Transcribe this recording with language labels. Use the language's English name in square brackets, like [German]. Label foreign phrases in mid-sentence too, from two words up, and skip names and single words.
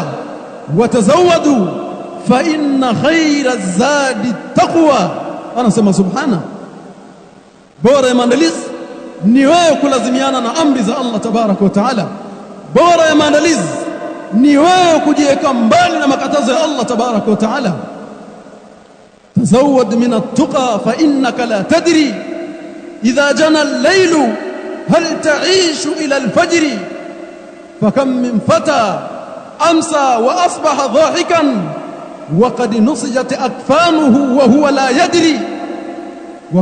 [Arabic] وتزودوا فإن خير الزاد التقوى anasema سبحانه. [Swahili] Bora ya maandalizi ni wewe kulazimiana na amri za Allah [Arabic] تبارك وتعالى. [Swahili] Bora ya maandalizi ni wewe kujiweka mbali na makatazo ya Allah [Arabic] تبارك وتعالى. تزود من التقوى فإنك لا تدري إذا جن الليل هل تعيش إلى الفجر فكم من فتى أمسى وأصبح ضاحكا وقد نسجت أكفانه وهو لا يدري و